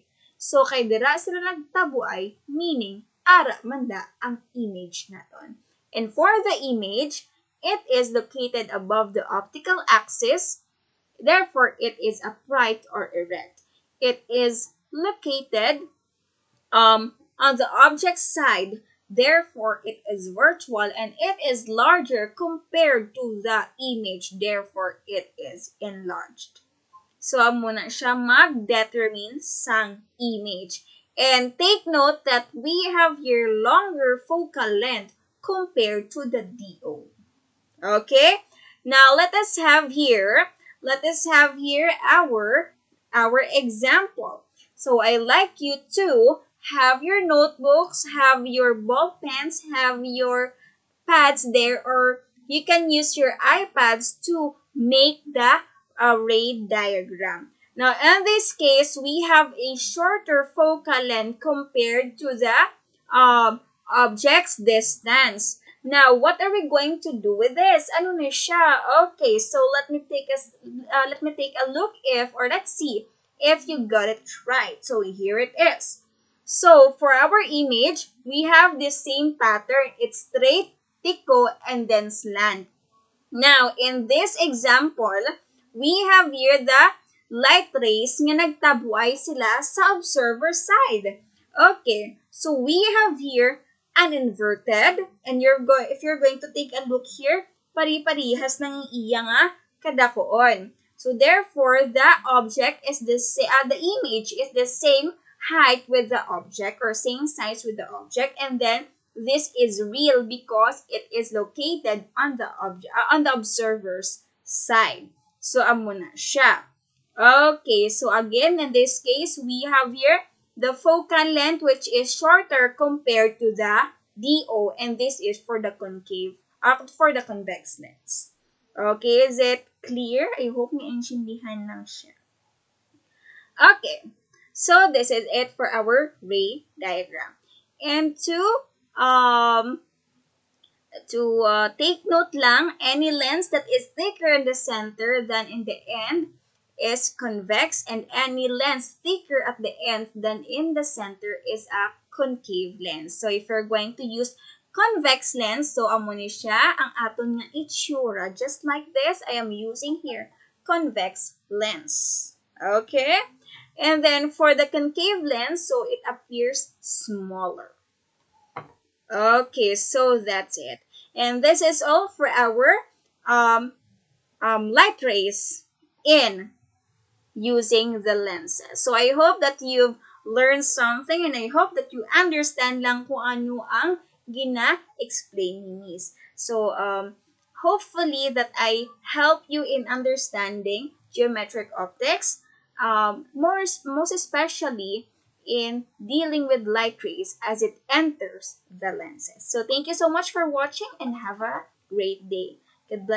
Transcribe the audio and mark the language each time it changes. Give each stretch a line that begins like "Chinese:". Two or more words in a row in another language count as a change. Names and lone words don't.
Hiligaynon: So, kay dira sila nagtabuay, meaning, ara manda ang image naton.
English: And for the image, it is located above the optical axis. Therefore, it is upright or erect. It is located on the object side. Therefore, it is virtual and it is larger compared to the image. Therefore, it is enlarged. So,
Hiligaynon: amo na siya mag-determine sang image.
English: And take note that we have here longer focal length compared to the DO. Okay? Now, let us have here our example. So, I like you to have your notebooks, have your ball pens, have your pads there, or you can use your iPads to make the array diagram. Now, in this case, we have a shorter focal length compared to the object's distance. Now, what are we going to do with this?
Hiligaynon: Ano na siya?
English: Okay, so let me take a look let's see if you got it right. So here it is. So for our image, we have the same pattern. It's straight, tiko, and then slant. Now, in this example, we have here the light rays
Hiligaynon: nga nagtabuay sila sa
English: observer side. Okay, so we have here an inverted, and if you're going to take a look here,
Hiligaynon: pari-parihas ng iya nga kadakoon.
English: So therefore, the image is the same height with the object or same size with the object, and then this is real because it is located on the observer's side.
Hiligaynon: So amo na siya.
English: Okay, so again, in this case, we have here the focal length which is shorter compared to the DO, and this is for the convex lens. Okay, is it clear? I hope
Hiligaynon: naintindihan lang siya.
English: Okay, so this is it for our ray diagram. And to take note lang, any lens that is thicker in the center than in the end is convex, and any lens thicker at the end than in the center is a concave lens. So if you're going to use convex lens, so
Hiligaynon: amo ni siya ang aton nga itsura.
English: Just like this, I am using here convex lens. Okay? And then for the concave lens, so it appears smaller. Okay, so that's it. And this is all for our light rays in using the lenses. So I hope that you've learn something and I hope that you understand lang
Hiligaynon: kung ano ang gina-explain ni Miss.
English: So, hopefully that I help you in understanding geometric optics, most especially in dealing with light rays as it enters the lenses. So thank you so much for watching and have a great day.